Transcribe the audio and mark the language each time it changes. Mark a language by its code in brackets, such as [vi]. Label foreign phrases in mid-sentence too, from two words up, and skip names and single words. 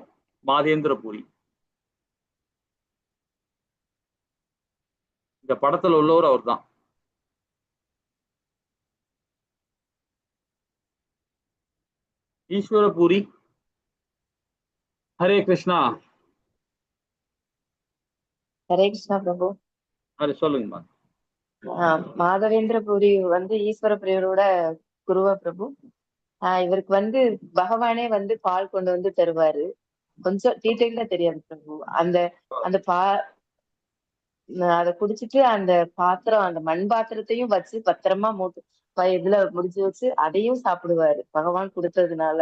[ta] மாதேந்திர பூரி இந்த படத்துல உள்ளவர் அவர் தான். ஈஸ்வர பூரி. ஹரே கிருஷ்ணா. [hi] हरे कृष्ण प्रभु [ta] அது சொல்லுங்கம்மா. மாதவேந்திர பூரி வந்து ஈஸ்வர பிரியரோட குருவா பிரபு. இவருக்கு வந்து பகவானே வந்து பால் கொண்டு வந்து தருவாரு. கொஞ்சம் டீட்டெயிலா தெரியாது பிரபு. அந்த அந்த அதை குடிச்சிட்டு அந்த பாத்திரம், அந்த மண் பாத்திரத்தையும் வச்சு பத்திரமா இதுல முடிச்சு வச்சு அதையும் சாப்பிடுவாரு பகவான் கொடுத்ததுனால.